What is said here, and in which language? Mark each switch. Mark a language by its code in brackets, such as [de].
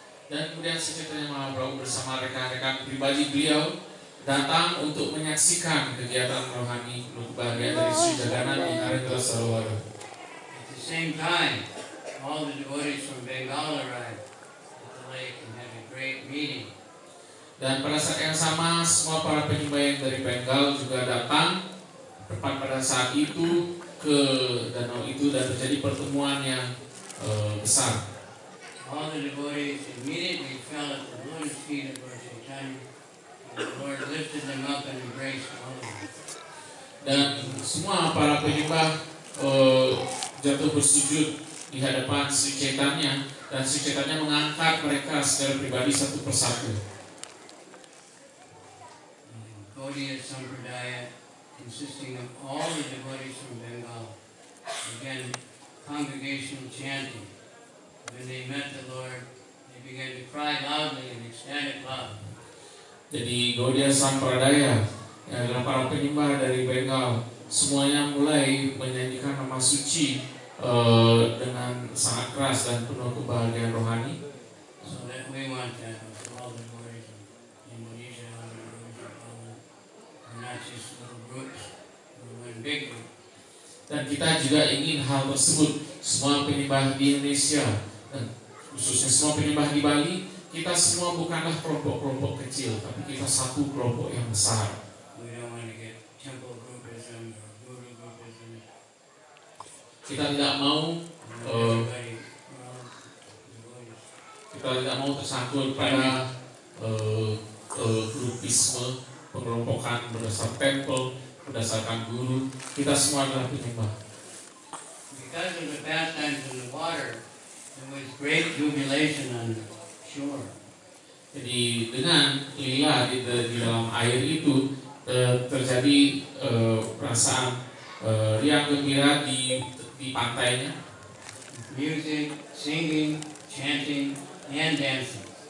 [id] Dan kemudian Sri Chaitanya Mahaprabhu bersama rekan-rekan pribadi beliau datang untuk menyaksikan kegiatan rohani penuh kebahagiaan dari Sri Jagannath di Narendra Sarovar. [en] At the same time, all the devotees from Bengal arrived at the lake and had a great meeting. [id] Dan pada saat yang sama, semua para penyembah yang dari Bengal juga datang tepat pada saat itu ke danau itu dan terjadi pertemuan yang besar. [en] All the devotees immediately fell at the lotus feet of Lord Chaitanya, and the Lord lifted them up and embraced all of them. [id] Dan semua para penyembah jatuh bersujud di hadapan Sri Chaitanya, dan Sri Chaitanya mengangkat mereka secara pribadi satu persatu. [en] Gaudiya Sampradaya, consisting of all the devotees from Bengal, began congregational chanting. When they met the Lord, they began to cry loudly in ecstatic love. [id] Jadi Gaudiya Sampradaya yang adalah para penyembah dari Bengal, semuanya mulai menyanyikan nama suci dengan sangat keras dan penuh kebahagiaan rohani. [en] So that we want that for all the devotees of Indonesia, all the devotees of Poland, and not just little groups, but one big group. [id] Dan kita juga ingin hal tersebut, semua penyembah di Indonesia dan khususnya semua penyembah di Bali, kita semua bukanlah kelompok-kelompok kecil, tapi kita satu kelompok yang besar. [en] We don't want to get temple groupism or guru groupism. [id] Kita tidak mau [en] Everybody, we're all devotees. [id] kita tidak mau tersangkut pada grupisme, pengelompokan berdasar tempel, berdasarkan guru. Kita semua adalah penyembah. [en] Because of the pastimes in the water, there was great jubilation on the shore. [id] Jadi dengan lila di dalam air itu terjadi perasaan riang gembira di pantainya. [en] Music, singing, chanting, and dancing.